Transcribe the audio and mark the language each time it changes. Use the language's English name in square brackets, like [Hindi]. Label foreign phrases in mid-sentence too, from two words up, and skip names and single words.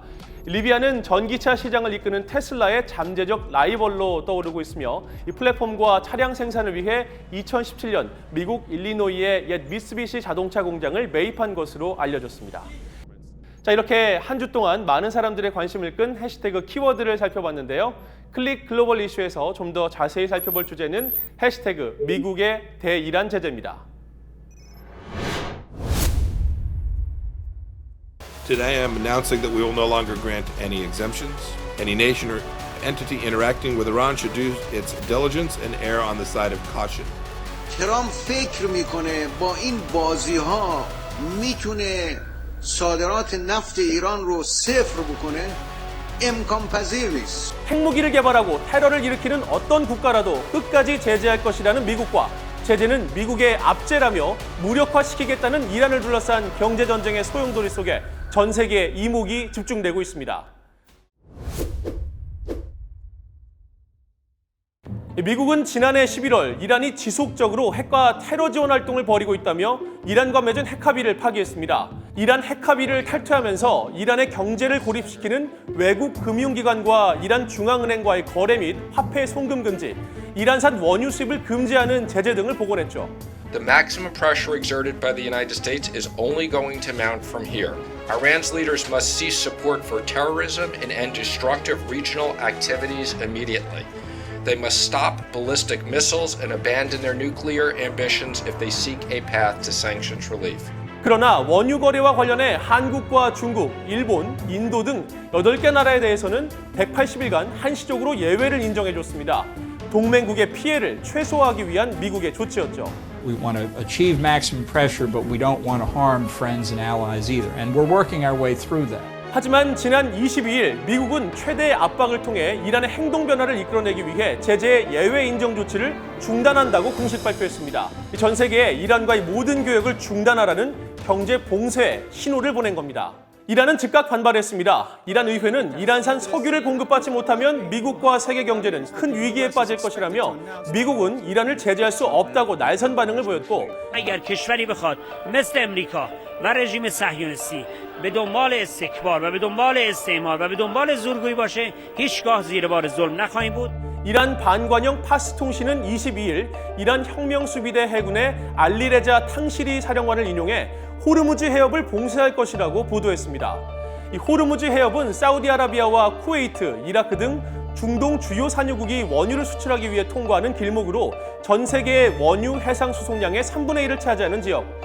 [Korean] 리비안은 전기차 시장을 이끄는 테슬라의 잠재적 라이벌로 떠오르고 있으며 이 플랫폼과 차량 생산을 위해 2017년 미국 일리노이의 옛 미쓰비시 자동차 공장을 매입한 것으로 알려졌습니다. 자, 이렇게 한 주 동안 많은 사람들의 관심을 끈 해시태그 키워드를 살펴봤는데요. 클릭 글로벌 이슈에서 좀 더 자세히 살펴볼 주제는 해시태그 미국의 대이란 제재입니다. [English] Today I am announcing that we will no longer grant any exemptions. Any nation or entity interacting with Iran should do its diligence and err on the side of caution. [Persian] ترامپ فکر میکنه با این بازی ها میتونه صادرات نفت ایران رو صفر بکنه امکان پذیر نیست. [Korean] 핵무기를 개발하고 테러를 일으키는 어떤 국가라도 끝까지 제재할 것이라는 미국과 제재는 미국의 압제라며 무력화시키겠다는 이란을 둘러싼 경제전쟁의 소용돌이 속에 전 세계의 이목이 집중되고 있습니다. 미국은 지난해 11월 이란이 지속적으로 핵과 테러 지원 활동을 벌이고 있다며 이란과 맺은 핵합의를 파기했습니다. 이란 핵합의를 탈퇴하면서 이란의 경제를 고립시키는 외국 금융기관과 이란 중앙은행과의 거래 및 화폐 송금 금지, 이란산 원유 수입을 금지하는 제재 등을 복원했죠. [English] The maximum pressure exerted by the United States is only going to mount from here. Iran's leaders must cease support for terrorism and end destructive regional activities immediately. They must stop ballistic missiles and abandon their nuclear ambitions if they seek a path to sanctions relief. [Korean] 그러나 원유 거래와 관련해 한국과 중국, 일본, 인도 등 8개 나라에 대해서는 180일간 한시적으로 예외를 인정해줬습니다. 동맹국의 피해를 최소화하기 위한 미국의 조치였죠. [English] We want to achieve maximum pressure, but we don't want to harm friends and allies either. And we're working our way through that. [Korean] 하지만 지난 22일 미국은 최대의 압박을 통해 이란의 행동 변화를 이끌어내기 위해 제재의 예외 인정 조치를 중단한다고 공식 발표했습니다. 전 세계에 이란과의 모든 교역을 중단하라는 경제 봉쇄의 신호를 보낸 겁니다. 이란은 즉각 반발했습니다. 이란 의회는 이란산 석유를 공급받지 못하면 미국과 세계 경제는 큰 위기에 빠질 것이라며 미국은 이란을 제재할 수 없다고 날선 반응을 보였고 [Persian] اگر کشوری بخواد مثل امریکا و رژیم صهیونیستی به دنبال استکبار و به دنبال استعمار و به دنبال زورگویی باشه هیچگاه زیر بار ظلم نخواهیم بود. [Korean] 이란 반관영 파스 통신은 22일 이란 혁명수비대 해군의 알리레자 탕시리 사령관을 인용해 호르무즈 해협을 봉쇄할 것이라고 보도했습니다. 이 호르무즈 해협은 사우디아라비아와 쿠웨이트, 이라크 등 중동 주요 산유국이 원유를 수출하기 위해 통과하는 길목으로 전 세계의 원유 해상 수송량의 3분의 1을 차지하는 지역.